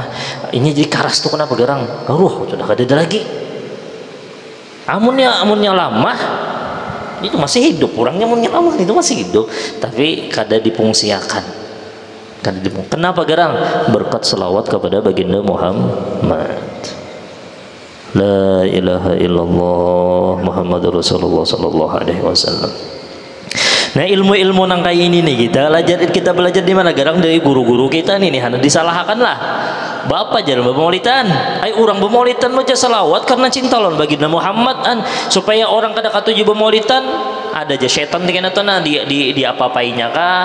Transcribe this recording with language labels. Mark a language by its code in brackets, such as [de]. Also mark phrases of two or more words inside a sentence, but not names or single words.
[bjn] Ini jadi karas tuh kenapa gerang ruh sudah kada ada lagi. Amunnya lama itu masih hidup, orangnya menyaman itu masih hidup, tapi kada dipungsiakan. Kenapa gerang? Berkat selawat kepada baginda Muhammad. [ar] لا إله إلا الله محمد رسول الله صلى الله عليه وسلم. [bjn] Nah, ilmu-ilmu nang kayak ini nih kita belajar di mana? Garang dari guru-guru kita nih hanya disalahkan lah. Bapak jangan bermaulidan. Orang bermaulidan baca salawat karena cinta lawan baginda Muhammad supaya orang kada katuju bermaulidan. Ada aja setan dengan itu di apa-apainya kah?